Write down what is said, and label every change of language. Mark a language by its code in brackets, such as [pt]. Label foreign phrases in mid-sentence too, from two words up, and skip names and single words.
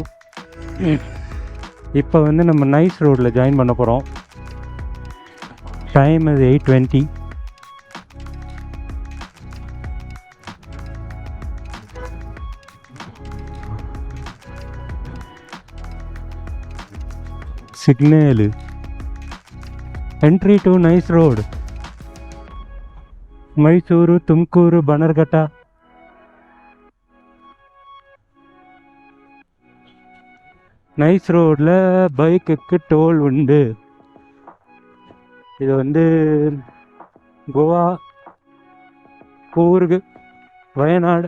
[ta] இப்போ வந்து நம்ம நைஸ் ரோடில் ஜாயின் பண்ண போகிறோம். டைம் இது 8:20. [en] Signal entry to NICE Road, ಮೈಸೂರು, ತುಮಕೂರು, ಬನರ್ಘಟ್ಟ. [ta] நைஸ் ரோடில் பைக்குக்கு டோல் உண்டு. இது வந்து கோவா, கூர்க், வயநாடு.